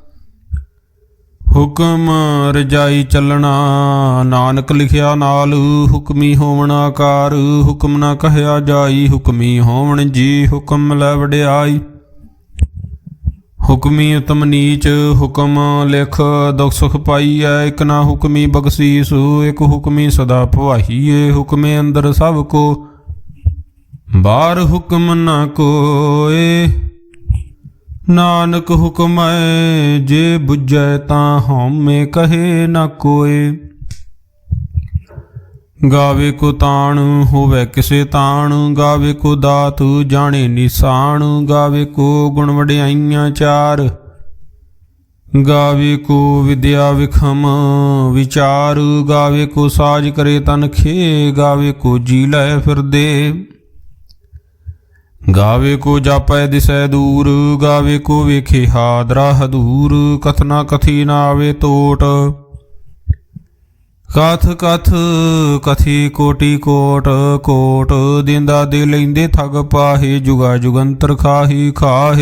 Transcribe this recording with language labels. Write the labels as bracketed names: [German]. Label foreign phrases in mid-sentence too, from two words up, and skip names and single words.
[Punjabi] ਹੁਕਮ ਰਜਾਈ ਚਲਣਾ ਨਾਨਕ ਲਿਖਿਆ ਨਾਲ ਹੁਕਮੀ ਹੋਵਣ ਆਕਾਰ ਹੁਕਮ ਨ ਕਹਿਆ ਜਾਈ ਹੁਕਮੀ ਹੋਵਣ ਜੀ ਹੁਕਮ ਲੈ ਵਡਿਆਈ ਹੁਕਮੀ ਉੱਤਮ ਨੀਚ ਹੁਕਮ ਲਿਖ ਦੁਖ ਸੁਖ ਪਾਈਐ ਏਕ ਨਾ ਹੁਕਮੀ ਬਖਸ਼ੀਸ ਏਕ ਹੁਕਮੀ ਸਦਾ ਭਵਾਹੀਏ ਹੁਕਮੇ ਅੰਦਰ ਸਭ ਕੋ ਬਾਹਰ ਹੁਕਮ ਨ ਕੋਏ ਨਾਨਕ ਹੁਕਮ ਜੇ ਬੁਝੈ ਤਾਂ ਹਉਮੈਂ ਕਹੇ ਨ ਕੋਇ ਗਾਵੇ ਕੋ ਤਾਣ ਹੋਵੇ ਕਿਸੇ ਤਾਣ ਗਾਵੇ ਕੋ ਦਾਤ ਜਾਣੇ ਨਿਸ਼ਾਨ ਗਾਵੇ ਕੋ ਗੁਣ ਵਡਿਆਈਆਂ ਚਾਰ ਗਾਵੇ ਕੋ ਵਿਦਿਆ ਵਿਖਮ ਵਿਚਾਰ ਗਾਵੇ ਕੋ ਸਾਜ ਕਰੇ ਤਨ ਖੇ ਗਾਵੇ ਕੋ ਜੀ ਲੈ ਫਿਰਦੇ ਗਾਵੇ ਕੋ ਜਾਪੈ ਦਿਸੈ ਦੂਰ ਗਾਵੇ ਕੋ ਵੇਖੇ ਹਾਦਰਾ ਹਦੂਰ ਕਥਨਾ ਕਥੀ ਨਾ ਆਵੇ ਤੋਟ ਕਥ ਕਥ ਕਥੀ ਕੋਟਿ ਕੋਟ ਕੋਟ ਦੇਂਦਾ ਦੇ ਲੈਂਦੇ ਠਗ ਪਾਹੇ ਜੁਗਾ ਜੁਗੰਤਰ ਖਾਹੀ ਖਾਹੇ